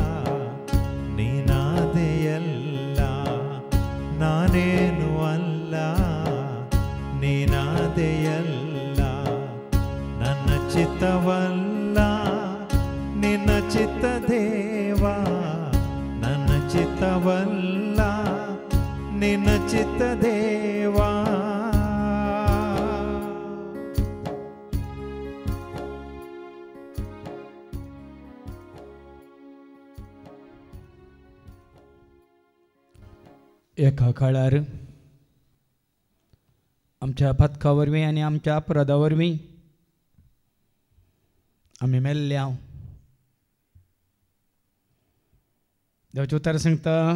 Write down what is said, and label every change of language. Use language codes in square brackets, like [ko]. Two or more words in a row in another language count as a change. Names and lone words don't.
[kn] ನೀನಾದೆಯಲ್ಲ ನಾನೇನು ಅಲ್ಲ ನೀನಾದೆಯಲ್ಲ ನನ್ನ ಚಿತ್ತವಲ್ಲ ನಿನ್ನ ಚಿತ್ತ ದೇವಾ ನನ್ನ ಚಿತ್ತವಲ್ಲ ನಿನ್ನ ಚಿತ್ತ ದೇವಾ [kok] एका काळार आमच्या पथका वरवीं आनी आमच्या अपराधा वरवीं आमी मेल्ल्या देवाचें उतर सांगता